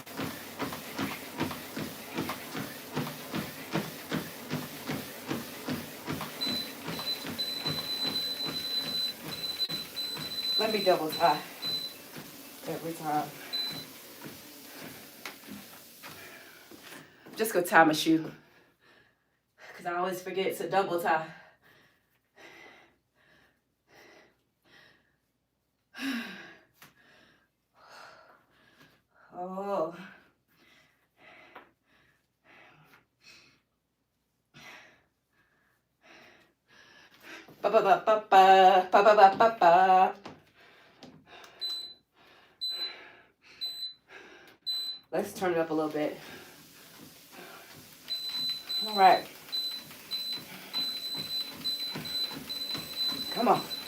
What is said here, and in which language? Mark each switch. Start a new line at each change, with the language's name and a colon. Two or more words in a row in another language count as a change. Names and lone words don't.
English: Let me double tie every time. I'm just going to tie my shoe because I always forget to double tie. Oh. Ba ba ba ba ba ba ba ba ba ba. Let's turn it up a little bit. All right. Come on.